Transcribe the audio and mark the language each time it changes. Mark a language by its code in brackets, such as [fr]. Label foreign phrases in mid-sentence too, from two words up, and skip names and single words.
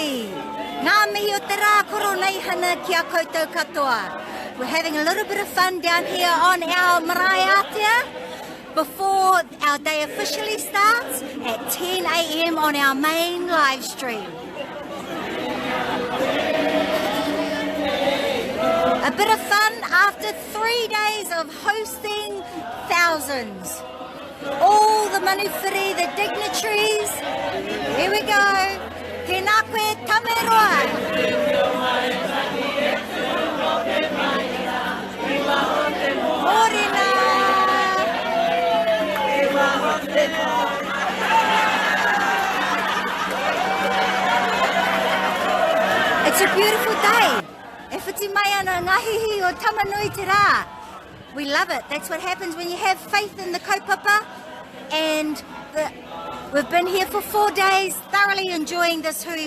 [mi] Ngā mihi o te rā Koronehana ki a koutou katoa. [en] We're having a little bit of fun down here on our marae Atea before our day officially starts at 10 a.m. on our main live stream. A bit of fun after 3 days of hosting thousands. All the manufiri, the dignitaries. Here we go. [mi] Tēnā koe tameroa. [en] Morena. It's a beautiful day. [mi] E whiti mai ana ngahihi o tamanui te rā. [en] We love it. That's what happens when you have faith in the kaupapa. And we've been here for 4 days, thoroughly enjoying this hui.